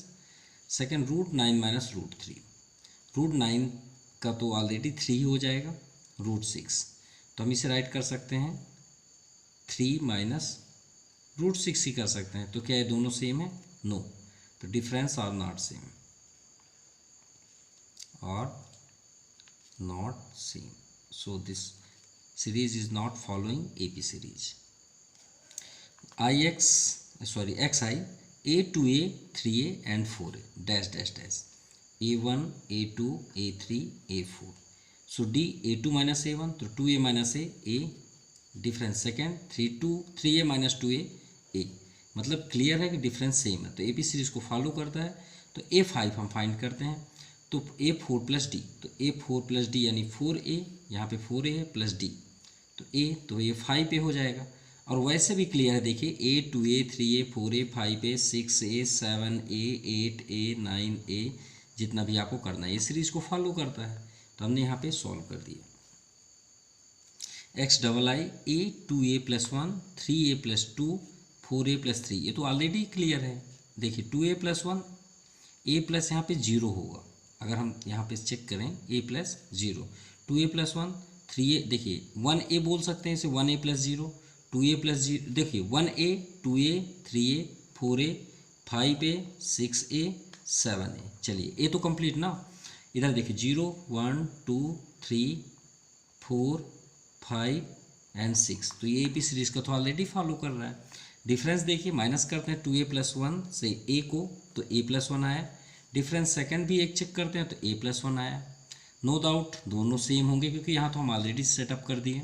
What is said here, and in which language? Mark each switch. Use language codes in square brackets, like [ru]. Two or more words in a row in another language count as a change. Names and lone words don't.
[hi] सेकेंड √9 माइनस √3, √9 का तो ऑलरेडी 3 हो जाएगा, √6, तो हम इसे राइट कर सकते हैं 3 माइनस √6 ही कर सकते हैं। तो क्या ये दोनों सेम है, [en] नो, तो difference are not same, so this series is not following AP series. XI A2A 3A and 4A dash dash dash A1 A2 A3 A4, so D A2 minus A1, तो 2A minus A difference second 3A minus 2A A, [hi] मतलब क्लियर है कि डिफरेंस सेम है, तो AP सीरीज को फॉलो करता है। तो A5 हम फाइंड करते हैं, तो A4 प्लस डी, तो A4 प्लस डी यानी 4A, यहाँ पे 4A है प्लस डी, तो A, तो ये 5A हो जाएगा। और वैसे भी क्लियर है, देखिए A 2A 3A 4A 5A 6A 7A 8A 9A, जितना भी आपको करना है ये सीरीज को फॉलो करता है, तो हमने यहाँ पे सॉल्व कर दिया। XII A 2A + 1 3A + 2 4A + 3, ये तो ऑलरेडी क्लियर है। देखिए 2A + 1 A प्लस यहाँ पे 0 होगा, अगर हम यहाँ पे चेक करें A + 0, 2A + 1 3A, देखिए 1A बोल सकते हैं इसे, 1A + 0 2A + 0, देखिए 1A 2A 3A 4A 5A 6A 7A। चलिए A तो कंप्लीट ना, इधर देखिए 0 1 2 3 4 5 एंड 6। तो ये AP सीरीज का तो ऑलरेडी फॉलो कर रहा है। डिफरेंस देखिए, माइनस करते हैं 2a+1 से a को, तो a+1 आया। डिफरेंस सेकंड भी एक चेक करते हैं तो a+1 आया। [en] no doubt [hi] दोनों सेम होंगे क्योंकि यहाँ तो हम ऑलरेडी सेटअप कर दिए।